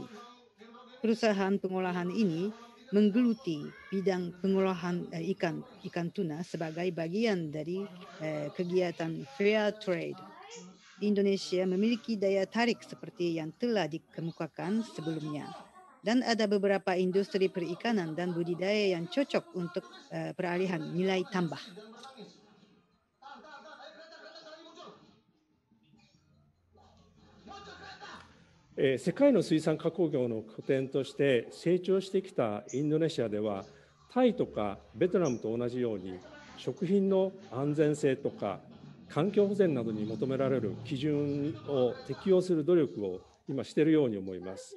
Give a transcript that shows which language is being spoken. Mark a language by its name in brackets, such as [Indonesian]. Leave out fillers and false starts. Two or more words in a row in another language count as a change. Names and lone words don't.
[Indonesian] Perusahaan pengolahan ini menggeluti bidang pengolahan ikan tuna sebagai bagian dari kegiatan [English] fair trade. [Indonesian] Indonesia memiliki daya tarik seperti yang telah dikemukakan sebelumnya. Dan ada beberapa industri perikanan dan budidaya yang cocok untuk peralihan nilai tambah. [Japanese] 世界の水産加工業の拠点として成長してきたインドネシアでは、タイとかベトナムと同じように、食品の安全性とか環境保全などに求められる基準を適用する努力を今しているように思います。